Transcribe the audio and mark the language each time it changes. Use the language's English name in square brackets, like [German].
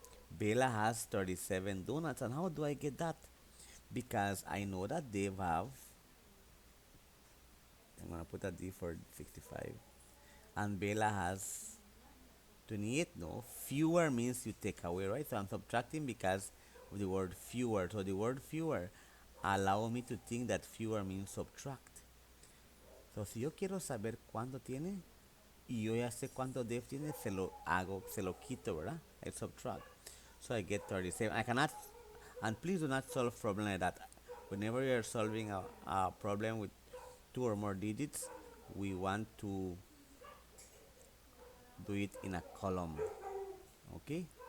[English] Bella has 37 donuts. And how do I get that? Because I know that Dave have, I'm gonna put a D for 65. And Bella has 28. No, fewer means you take away, right? So I'm subtracting because of the word fewer. So the word fewer allow me to think that fewer means subtract. [Spanish] So si yo quiero saber cuánto tiene y yo ya sé cuánto Dave tiene, se lo hago, se lo quito, ¿verdad? [English] I subtract. So I get 37. I cannot, and please do not solve problem like that. Whenever you're solving a problem with two or more digits, we want to do it in a column. Okay?